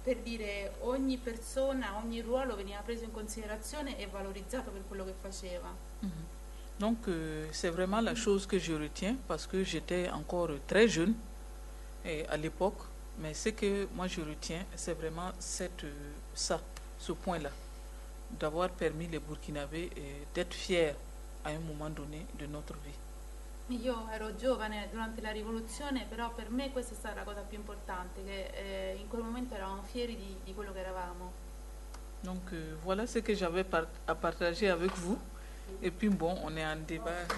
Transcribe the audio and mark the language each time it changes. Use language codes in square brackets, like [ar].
[it] Per dire, ogni persona, ogni ruolo veniva preso in considerazione e valorizzato per quello che faceva. [fr] Donc c'est vraiment la chose que je retiens parce que j'étais encore très jeune et à l'époque, mais ce que moi je retiens, c'est vraiment ce point-là, d'avoir permis les Burkinabés d'être fiers à un moment donné de notre vie. [it] Io ero giovane durante la rivoluzione, però per me questa è stata la cosa più importante, che in quel momento eravamo fieri di quello che eravamo. [fr] Donc voilà ce que j'avais à partager avec vous. Et puis bon, on est en débat.